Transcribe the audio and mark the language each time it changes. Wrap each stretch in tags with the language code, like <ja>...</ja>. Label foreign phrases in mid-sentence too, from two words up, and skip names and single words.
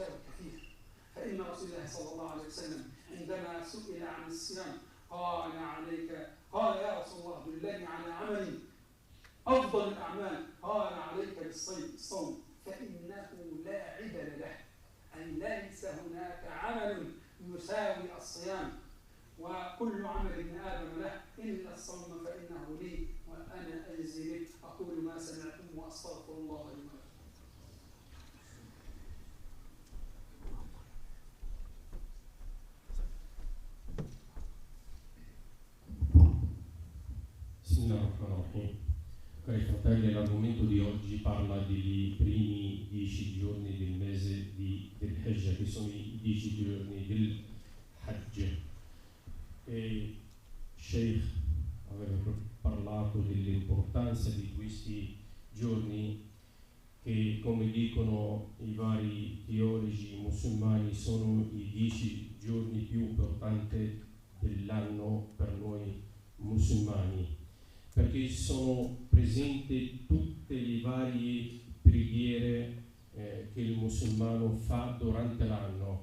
<ar>فإن رسول الله صلى الله عليه وسلم عندما سئل عن الصيام قال يا رسول الله دلني على عمل أفضل الأعمال، قال عليك بالصوم فإنه لا عدل له، أي ليس هناك عمل يساوي الصيام، وكل عمل ابن آدم له إلا الصوم فإنه لي وأنا أجزي به. أقول ما سمعتم وأستغفر الله لي ولكم. بسم الله الرحمن الرحيم.</ar> <it>Cari fratelli, l'argomento di oggi parla dei primi 10 giorni del mese del Hajj, che sono i 10 giorni del Hajj. E Sheikh aveva parlato dell'importanza di questi giorni che, come dicono i vari teologi musulmani, sono i 10 giorni più importanti dell'anno per noi musulmani, perché sono presenti tutte le varie preghiere che il musulmano fa durante l'anno.</it>